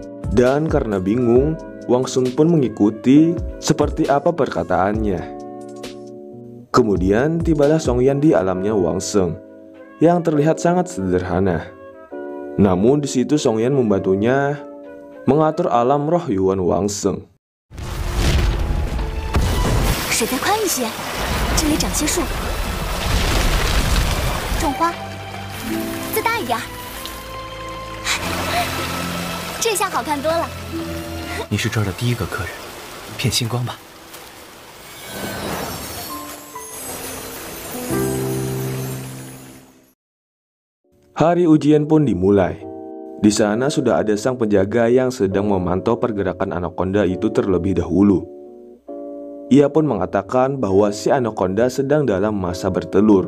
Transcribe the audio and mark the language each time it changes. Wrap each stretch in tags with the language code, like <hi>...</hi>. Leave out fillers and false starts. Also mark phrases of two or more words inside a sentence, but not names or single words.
<id>Dan karena bingung, Wang Sheng pun mengikuti seperti apa perkataannya. Kemudian tibalah Song Yan di alamnya Wang Sheng yang terlihat sangat sederhana. Namun di situ Song Yan membantunya mengatur alam roh Yuan Wang Sheng.</id> <zh>水再宽一些，这里长些树，种花，再大一点。这下好看多了。你是这儿的第一个客人，骗星光吧。</zh> <id>Hari ujian pun dimulai. Di sana sudah ada sang penjaga yang sedang memantau pergerakan anaconda itu terlebih dahulu. Ia pun mengatakan bahwa si anaconda sedang dalam masa bertelur.</id>